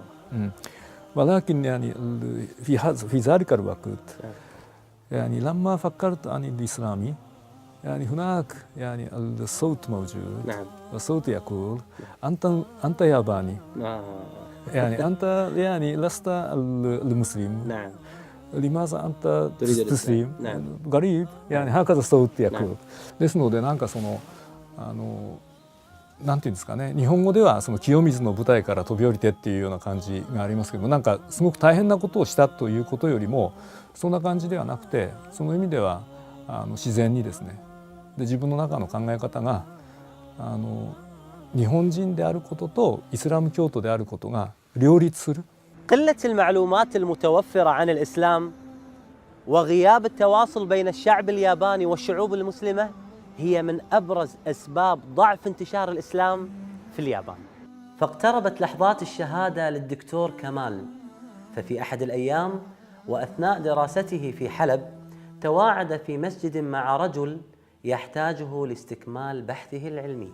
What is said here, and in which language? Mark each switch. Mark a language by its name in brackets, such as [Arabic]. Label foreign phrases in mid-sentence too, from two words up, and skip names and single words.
[Arabic] ولكن يعني في ذلك الوقت يعني لما فكرت عن الإسلامي يعني هناك يعني الصوت موجود. نعم. الصوت يقول أنت ياباني. يعني أنت يعني لست المسلم. نعم. لماذا أنت تسلم؟ نعم. غريب يعني هكذا الصوت يقول. [Japanese] ですのでなんかなんていうんですかね、日本語ではその清水の舞台から飛び降りてっていうような感じがありますけども、なんかすごく大変なことをしたということよりもそんな感じではなくて、その意味では自然にですね、で自分の中の考え方が日本人であることとイスラム教徒であることが両立する。 [Arabic] قلة المعلومات المتوفرة عن الإسلام وغياب التواصل بين الشعب الياباني والشعوب المسلمة هي من أبرز أسباب ضعف انتشار الإسلام في اليابان. فاقتربت لحظات الشهادة للدكتور كمال، ففي أحد الأيام وأثناء دراسته في حلب تواعد في مسجد مع رجل يحتاجه لاستكمال بحثه العلمي.